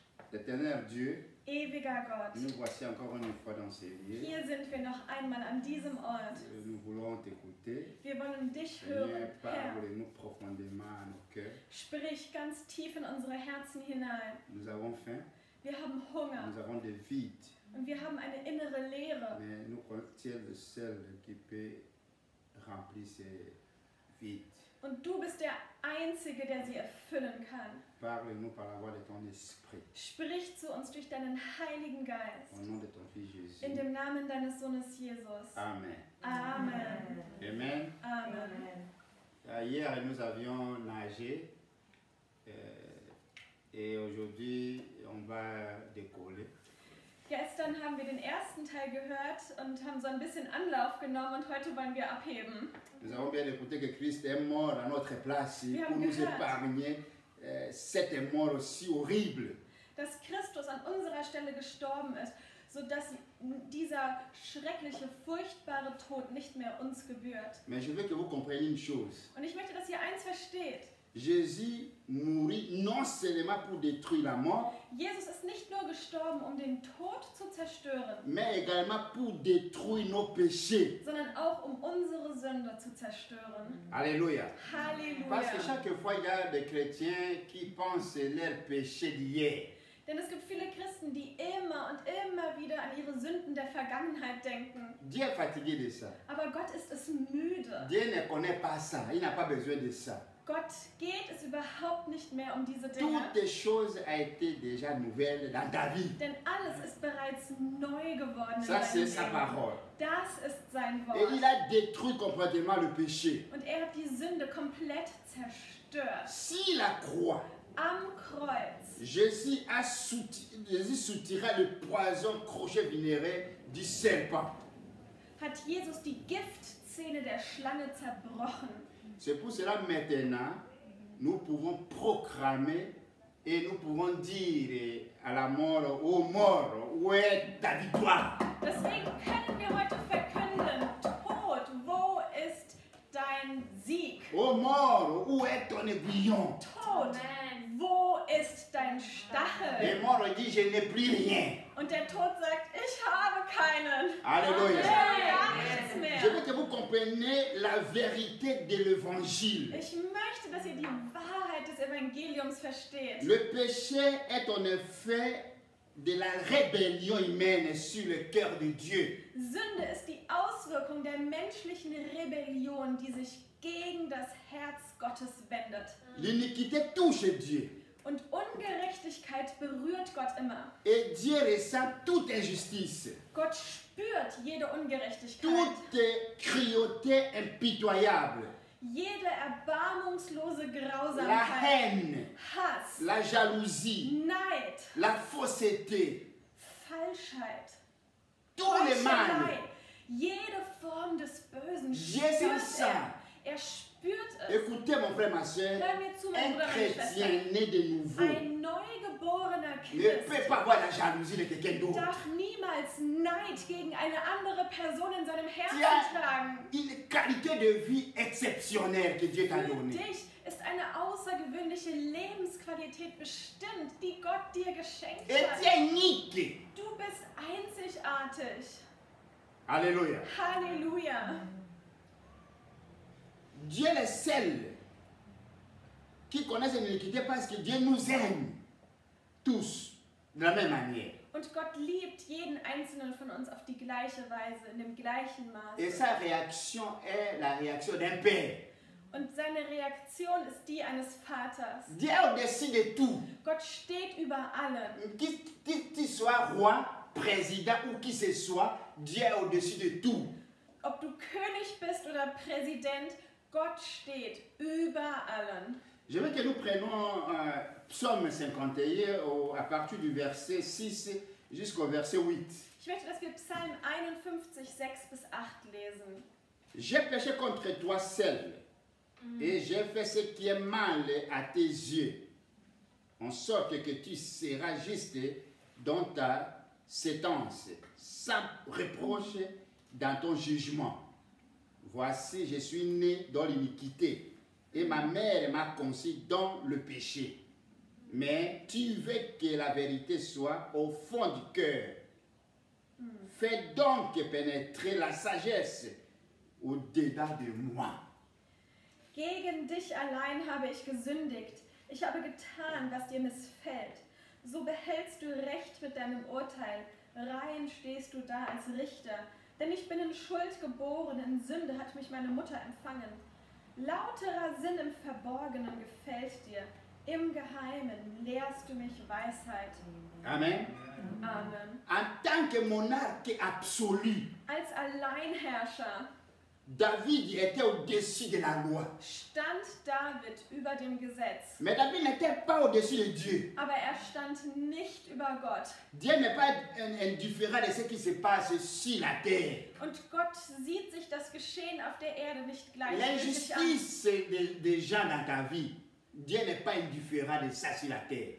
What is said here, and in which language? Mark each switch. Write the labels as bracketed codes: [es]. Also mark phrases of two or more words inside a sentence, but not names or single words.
[fr] Éternel Dieu, [de] ewiger Gott, [fr] nous voici encore une fois dans ces lieux. [de] hier sind wir noch einmal an diesem Ort. [fr] Nous voulons t'écouter. [de] Wir wollen dich [fr] Seigneur, [de] hören, Herr. [fr] parle-nous profondément à nos cœurs. [de] Sprich ganz tief in unsere Herzen hinein. [fr] Nous avons faim, [de] Wir haben Hunger [fr] nous avons des vides, [de] und wir haben eine innere Leere. [fr] mais nous croyons que tu es le seul qui peut remplir ces vides. [de] Und du bist der Einzige, der sie erfüllen kann. [fr] Parle-nous par la voix de ton esprit, [de] Sprich zu uns durch deinen Heiligen Geist. [fr] au nom de ton Fils Jésus. [de] In dem Namen deines Sohnes Jesus. [fr] Amen. [de] Amen. [fr] Amen. [de] Amen. [fr] Hier, nous avions nagé et aujourd'hui, on va décoller. [de] Gestern haben wir den ersten Teil gehört und haben so ein bisschen Anlauf genommen und heute wollen wir abheben. [fr] Nous avons bien écouté que Christ est mort à notre place [de] Wir [fr] pour [de] haben [fr] nous [de] gehört. [fr] épargner cette mort aussi horrible. [de] Dass Christus an unserer Stelle gestorben ist, sodass dieser schreckliche, furchtbare Tod nicht mehr uns gebührt. [fr] Mais je veux que vous compreniez une chose. [de] Und ich möchte, dass ihr eins versteht. [fr] Jésus mourit non seulement pour détruire la mort, [de] Jesus ist nicht nur gestorben, um den Tod zu zerstören, [fr] mais également pour détruire nos péchés. [de] sondern auch um unsere Sünde zu zerstören. [fr] Alléluia. Parce que [de] Halleluja. [fr] chaque fois, il y a des chrétiens qui pensent leurs péchés d'hier. [de] Denn es gibt viele Christen, die immer und immer wieder an ihre Sünden der Vergangenheit denken. [fr] Dieu est fatigué de ça. [de] Aber Gott ist es müde. [fr] Dieu ne connaît pas ça. Il n'a pas besoin de ça. [de] Gott geht es überhaupt nicht mehr um diese Dinge. [fr] Toutes choses ont été déjà nouvelles dans ta vie. [de] Denn alles ist bereits neu geworden in [fr] Ça, c'est [de] deinem [fr] sa [de] Leben. [fr] parole. [de] Das ist sein [fr] Et il [de] Wort. [fr] a détruit complètement le péché. [de] Und er hat die Sünde komplett zerstört. [fr] Si la croix, [de] Am Kreuz [fr] Jésus soutira le poison crochet vinéré du serpent. [de] hat Jesus die Giftzähne der Schlange zerbrochen. [fr] C'est pour cela maintenant, nous pouvons proclamer et nous pouvons dire à la mort, ô mort, où est ta victoire? [de] Deswegen können wir heute verkünden, Tod, wo ist dein Sieg? [fr] Ô mort, où est ton aiguillon? [de] Tod, wo ist dein [fr] Et [de] Stachel? [fr] mort dit, je n'ai plus rien. [de] Und der Tod sagt, ich habe keinen. [fr] Alléluia. [de] Ich habe gar nichts [fr] Je [de] mehr. [fr] veux que vous compreniez la vérité de l'évangile. [de] Ich möchte, dass ihr die Wahrheit des Evangeliums versteht. [fr] Le péché est en effet de la rébellion humaine sur le cœur de Dieu. [de] Sünde ist die Auswirkung der menschlichen Rebellion, die sich gegen das Herz Gottes wendet. [fr] L'iniquité touche Dieu. [de] Und Ungerechtigkeit berührt Gott immer. [fr] Et Dieu ressent toute injustice, [de] Gott spürt jede Ungerechtigkeit, [fr] toute cruauté impitoyable, [de] jede erbarmungslose [fr] la [de] Grausamkeit, [fr] haine, [de] Hass, [fr] la jalousie, [de] Neid, [fr] la fausseté, [de] Falschheit, [fr] tout le mal. [de] Heuchelei, jede Form des Bösen Jesus spürt [fr] sent. [de] er. Er spürt es. [fr] Écoutez mon frère, ma soeur, [de] Hör mir zu, mein [fr] un [de] Bruder, meine Schwester. [fr] chrétien né de nouveau [de] Ein neugeborener [fr] ne peut [de] Christ [fr] pas avoir la jalousie de quelqu'un d'autre. [de] darf niemals Neid gegen eine andere Person in seinem Herzen [fr] Tu as [de] tragen. [fr] une qualité de vie exceptionnelle que Dieu t'a [de] Für [fr] donnée. [de] dich ist eine außergewöhnliche Lebensqualität bestimmt, die Gott dir geschenkt [fr] Et tu [de] hat. [fr] es unique. [de] Du bist einzigartig. [fr] Alléluia. [de] Halleluja. [fr] Dieu est le seul qui connaît l'iniquité parce que Dieu nous aime tous de la même manière. [de] Und Gott liebt jeden einzelnen von uns auf die gleiche Weise, in dem gleichen [fr] Et [de] Maße. [fr] sa réaction est la réaction d'un père. [de] Und seine Reaktion ist die eines Vaters. [fr] Dieu est au-dessus de tout. [de] Gott steht über allem. [fr] Qu'il soit roi, président ou qui que ce soit, Dieu est au-dessus de tout. [de] Ob du König bist oder Präsident, Gott steht über allen. [fr] Je veux que nous prenions Psaume 51 à partir du verset 6 jusqu'au verset 8. [de] Ich möchte, dass wir Psalm 51, 6 bis 8 lesen. [fr] J'ai péché contre toi seul, et j'ai fait ce qui est mal à tes yeux, en sorte que tu seras juste dans ta sentence, sans reproche dans ton jugement. Voici, je suis né dans l'iniquité, et ma mère m'a conçu dans le péché. Mais tu veux que la vérité soit au fond du cœur. Fais donc pénétrer la sagesse au-dedans de moi. [de] Gegen dich allein habe ich gesündigt. Ich habe getan, was dir missfällt. So behältst du Recht mit deinem Urteil. Rein stehst du da als Richter. Denn ich bin in Schuld geboren, in Sünde hat mich meine Mutter empfangen. Lauterer Sinn im Verborgenen gefällt dir. Im Geheimen lehrst du mich Weisheit. [fr] Amen. [de] Amen. [fr] En tant que monarque absolu, [de] Als Alleinherrscher [fr] David était au-dessus de la loi. [de] stand David über dem Gesetz. [fr] Mais David n'était pas au-dessus de Dieu. [de] Aber er stand nicht über Gott. [fr] Dieu n'est pas indifférent de ce qui se passe sur la terre. [de] Und Gott sieht sich das Geschehen auf der Erde nicht gleichgültig an. [fr] L'injustice des gens dans ta vie, Dieu n'est pas indifférent de ça sur la terre.